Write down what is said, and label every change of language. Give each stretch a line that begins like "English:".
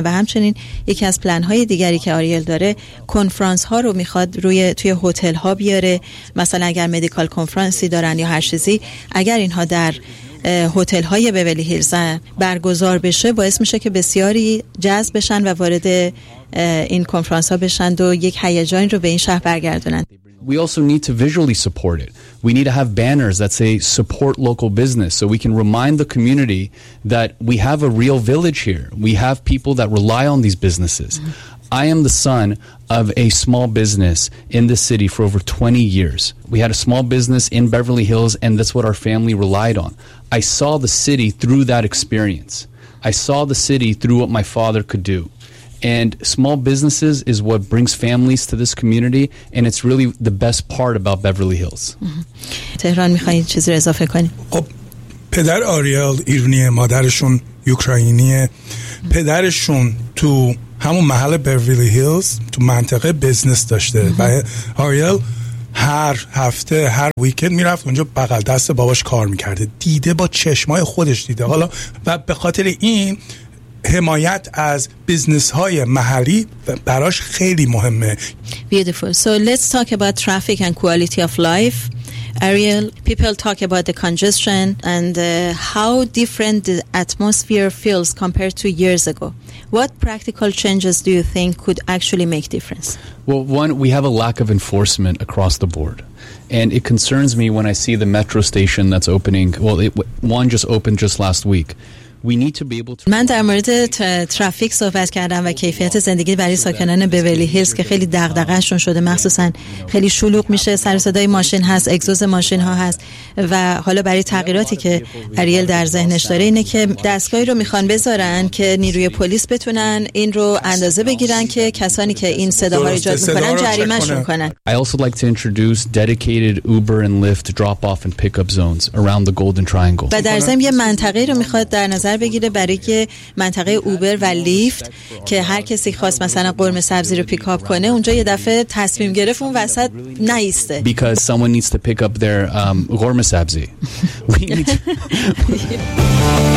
Persian: و همچنین یکی از پلان های دیگری که آریل داره، کنفرانس ها رو میخواد روی توی هتل ها بیاره، مثلا اگر مدیکال کنفرانسی دارن یا هر چیزی، اگر اینها در هتل های بیولی هیلز برگزار بشه، باعث میشه که بسیاری جذب بشن و وارد این کنفرانس ها بشن و یک هیجان رو به این شهر برگردونن.
English: We also need to visually support it. We need to have banners that say support local business so we can remind the community that we have a real village here. We have people that rely on these businesses. I am the son of a small business in the city for over 20 years. We had a small business in Beverly Hills, and that's what our family relied on. I saw the city through that experience. I saw the city through what my father could do. And small businesses is what brings families to this community, and it's really the best part about Beverly Hills.
Persian: Tehran, میخوایی چیزی رو اضافه کنی؟ خب، پدر آریل ایرانیه، مادرشون اوکراینیه. پدرشون تو همون محل بیورلی هیلز تو منطقه بزنس داشته و آریل هر هفته، هر ویکند میرفت اونجا بغل دست باباش کار میکرده، دیده، با چشمای خودش دیده. حالا و به خاطر این حمایت از بیزنس های محلی براش خیلی مهمه.
English: Beautiful. So let's talk about traffic and quality of life. Ariel, people talk about the congestion and how different the atmosphere feels compared to years ago. What practical changes do you think could actually make difference? Well, one, we have a lack of enforcement across the board. And it concerns me when I see the metro station that's opening. Well, one just opened just last week. We need to be able to.
Persian: من در مورد ترافیک صحبت کردم و کیفیت زندگی برای ساکنان بیولی هیلز که خیلی دغدغه‌شون شده، مخصوصا خیلی شلوغ میشه، سر صدای ماشین هست، اگزوز ماشین ها هست. و حالا برای تغییراتی که آریل در ذهنش داره اینه که دستگاهی رو میخوان بذارن که نیروی پلیس بتونن این رو اندازه بگیرن که کسانی که این صداها رو ایجاد میکنن جریمه شون کنن.
English: I also like to introduce dedicated Uber and Lyft drop off and pick up zones around the Golden Triangle.
Persian: و در ضمن یه منطقه رو میخواد در نظر بگیره برای که منطقه اوبر و لیفت که هر کسی خواست مثلا قرمه سبزی رو پیک اپ کنه اونجا یه دفعه تصمیم گرفت اون وسط نایسته.
English: Because someone needs to pick up their قرمه سبزی.